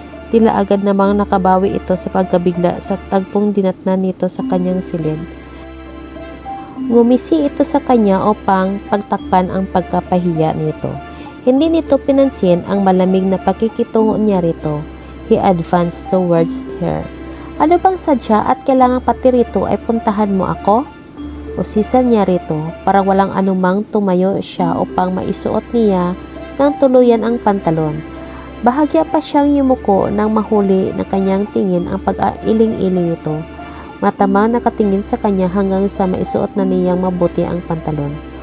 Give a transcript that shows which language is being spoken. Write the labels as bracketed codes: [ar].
[tl] Tila agad namang nakabawi ito sa pagkabigla sa tagpong dinatnan nito sa kanyang silid. Ngumisi ito sa kanya upang pagtakpan ang pagkapahiya nito. Hindi nito pinansin ang malamig na pakikitungo niya rito. [en] He advanced towards her. [tl] Ano bang sadya at kailangan pati rito ay puntahan mo ako? Usisan niya rito, parang walang anumang tumayo siya upang maisuot niya ng tuluyan ang pantalon. Bahagya pa siyang yumuko nang mahuli ng kanyang tingin ang pag-ailing-iling nito. Matamang nakatingin sa kanya hanggang sa maisuot na niyang mabuti ang pantalon.